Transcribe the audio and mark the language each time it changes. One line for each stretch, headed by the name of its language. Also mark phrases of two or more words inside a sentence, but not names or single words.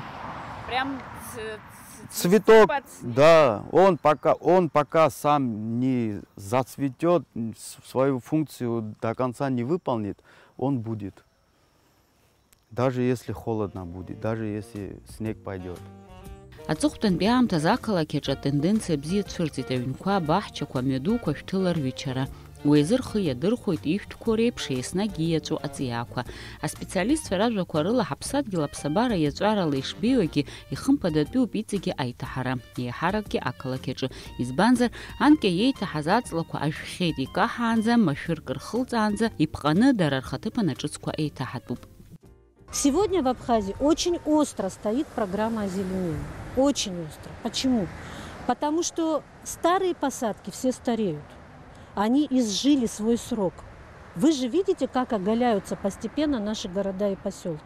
Russian: Прям Цветок, под снег? да, он пока сам не зацветет, свою функцию до конца не выполнит, он будет. Даже если холодно будет, даже если снег пойдет.
Abkhazian: Аҵыхәтәантәи аамҭазы ақалақь аҿы атенденциа бзиа цәырҵит аҩнқәа, абаҳчақәа, амҩадуқәа шәҭыларҩычара. Уи азы рхы иадырхәоит ишәҭқәоу реиԥш еснагь ииаҵәоу аҵиаақәа. Аспециалистцәа ражәақәа рыла ҳаԥсадгьыл аԥсабара иаҵәарала ишбеиуагьы ихымԥадатәиуп иҵегьы аиҭаҳара, еиҳаракгьы ақалақь аҿы. Избанзар, анкьа иеиҭаҳаз аҵлақәа ажәхьеит, икаҳаанӡа, машәырк рхылҵаанӡа, иԥҟаны дара рхаҭыԥан аҿыцқәа еиҭаҳатәуп.
Russian: Сегодня в Абхазии очень остро стоит программа озеленения. Очень остро. Почему? Потому что старые посадки все стареют. Они изжили свой срок. Вы же видите, как оголяются постепенно наши города и поселки.